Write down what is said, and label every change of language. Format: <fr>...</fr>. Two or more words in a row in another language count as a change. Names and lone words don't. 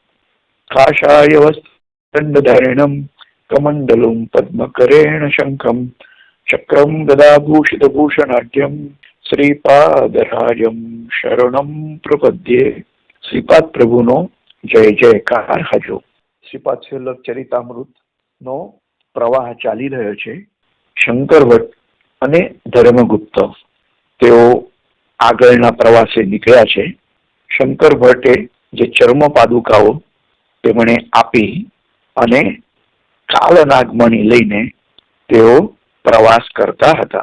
<sa>काषाय वस्त्रदंडधारिणं कमंडलुं पद्मकरेण शंखं चक्रं गदाभूषितभूषणाढ्यं श्रीपादराजं शरणं प्रपद्ये।</sa> <gu>શ્રીપાદ પ્રભુનો જય જયકાર હાજો। શ્રીપાદ શિવલ્લભ ચરિતામૃત નો પ્રવાહ ચાલી રહ્યો છે। શંકર ભટ્ટ અને ધર્મગુપ્ત તેઓ આગળના પ્રવાસે નીકળ્યા છે। શંકર ભટ્ટે જે ચર્મ પાદુકાઓ તેમણે આપી અને કાલનાગમણી લઈને તેઓ પ્રવાસ કરતા હતા।</gu>